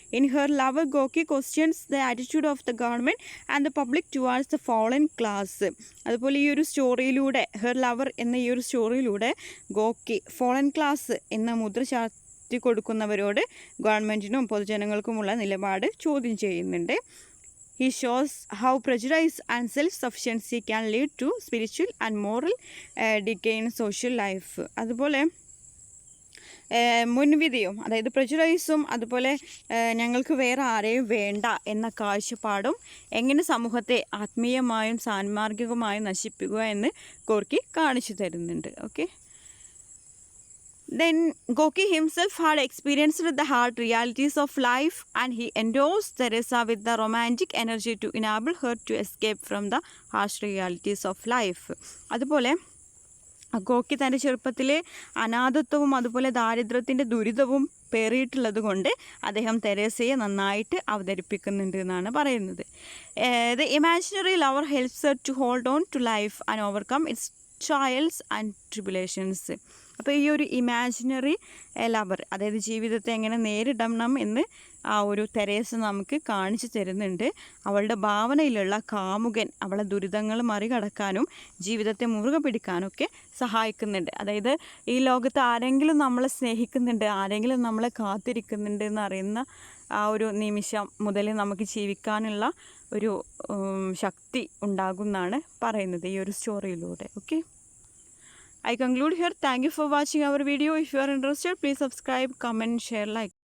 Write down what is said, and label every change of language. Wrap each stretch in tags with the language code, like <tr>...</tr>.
<en>In her lover ഗോക്കി questions the attitude of the government and the public towards the fallen class.</en> <ml>അതുപോലെ ഈ ഒരു സ്റ്റോറിയിലൂടെ, her lover എന്ന ഈ ഒരു സ്റ്റോറിയിലൂടെ ഗോക്കി ഫോളൻ ക്ലാസ് എന്ന മുദ്ര ചാർത്തി കൊടുക്കുന്നവരോട് ഗവൺമെൻറ്റിനും പൊതുജനങ്ങൾക്കുമുള്ള നിലപാട് ചോദ്യം ചെയ്യുന്നുണ്ട്.</ml> <en>He shows how prejudice and self-sufficiency can lead to spiritual and moral decay in social life.</en> <ml>അതുപോലെ മുൻവിധിയും, അതായത് പ്രജുഡൈസും, അതുപോലെ ഞങ്ങൾക്ക് വേറെ ആരെയും വേണ്ട എന്ന കാഴ്ചപ്പാടും എങ്ങനെ സമൂഹത്തെ ആത്മീയമായും സാൻമാർഗികമായും നശിപ്പിക്കുക എന്ന് ഗോർക്കി കാണിച്ചു തരുന്നുണ്ട്.</ml> <en>Okay. Then Gorky himself had experienced the hard realities of life and he endorsed Teresa with the romantic energy to enable her to escape from the harsh realities of life.</en> <ml>അതുപോലെ ഗോക്കി തൻ്റെ ചെറുപ്പത്തിലെ അനാഥത്വവും അതുപോലെ ദാരിദ്ര്യത്തിൻ്റെ ദുരിതവും പേറിയിട്ടുള്ളത് കൊണ്ട് അദ്ദേഹം തെരേസയെ നന്നായിട്ട് അവതരിപ്പിക്കുന്നുണ്ട് എന്നാണ് പറയുന്നത്.</ml> <en>The imaginary lover helps her to hold on to life and overcome its trials and tribulations.</en> <ml>അപ്പോൾ ഈ ഒരു ഇമാജിനറി ലവർ, അതായത് ജീവിതത്തെ എങ്ങനെ നേരിടണം എന്ന് ആ ഒരു തെരേസ നമുക്ക് കാണിച്ചു തരുന്നുണ്ട്. അവളുടെ ഭാവനയിലുള്ള കാമുകൻ അവളെ ദുരിതങ്ങൾ മറികടക്കാനും ജീവിതത്തെ മുറുകെ പിടിക്കാനൊക്കെ സഹായിക്കുന്നുണ്ട്. അതായത് ഈ ലോകത്ത് ആരെങ്കിലും നമ്മളെ സ്നേഹിക്കുന്നുണ്ട്, ആരെങ്കിലും നമ്മളെ കാത്തിരിക്കുന്നുണ്ട് എന്നറിയുന്ന ആ ഒരു നിമിഷം മുതൽ നമുക്ക് ജീവിക്കാനുള്ള ഒരു ശക്തി ഉണ്ടാകുമെന്നാണ് പറയുന്നത് ഈ ഒരു സ്റ്റോറിയിലൂടെ.</ml> <en>Okay. I conclude here. Thank you for watching our video. If you are interested, please subscribe, comment, share, like.</en>